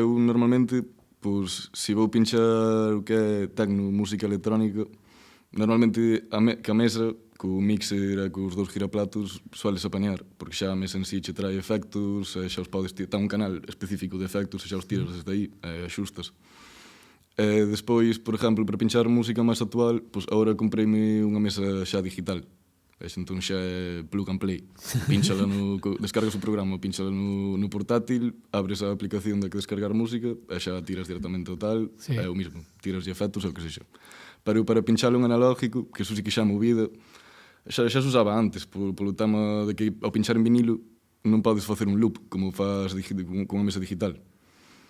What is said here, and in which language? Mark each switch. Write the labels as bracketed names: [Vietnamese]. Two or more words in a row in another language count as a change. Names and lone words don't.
[Galician] Eu normalmente, pois, se vou pinchar o que é techno, música electrónica, normalmente que a mesa, co mixer e cos dous giraplatos, sueles apañar, porque xa a mesa en sí che trae efectos, e xa os podes tirar, ten un canal específico de efectos, e xa os tiras desde aí, e axustas. E despois, por exemplo, para pinchar música máis actual, pois agora compreime unha mesa xa digital. [English] E entón xa é plug and play. [Galician] Pínchala descargas o programa, pínchala no portátil, abres a aplicación da que descargar música, e xa tiras directamente o tal, é o mismo, tiras de efectos ou o que sexa. Pero para pinchalo un analógico, que eso sí que xa movida, xa se usaba antes, polo tema de que ao pinchar en vinilo non podes facer un loop como faz con a mesa digital.